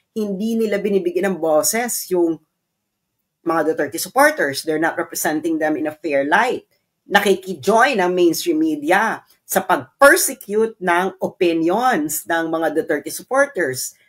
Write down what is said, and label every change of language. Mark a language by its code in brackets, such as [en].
[tl] Hindi nila binibigyan ng boses yung mga Duterte supporters. [en] They're not representing them in a fair light. [tl] Nakikijoin ang mainstream media sa pag-persecute ng opinions ng mga Duterte supporters.